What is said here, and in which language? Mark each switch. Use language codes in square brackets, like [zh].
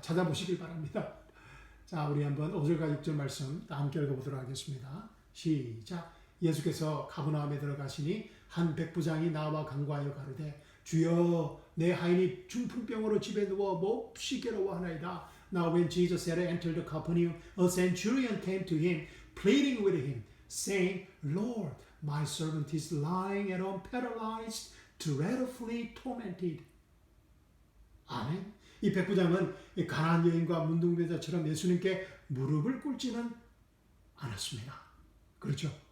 [ko] 찾아보시길 바랍니다. 자, 우리 한번 5절과 6절 말씀 함께 읽어보도록 하겠습니다. 시작. 예수께서 가버나움에 들어가시니 한 백부장이 나와 간구하여 가로되 주여 내 하인이 중풍병으로 집에 누워 몹시 괴로워하나이다. [en] Now when Jesus had entered the Capernaum, a centurion came to him, pleading with him, saying, Lord, my servant is lying at home paralyzed, dreadfully tormented. [ko] 아멘. 이 백부장은 가나안 여인과 문둥병자처럼 예수님께 무릎을 꿇지는 않았습니다. 그렇죠?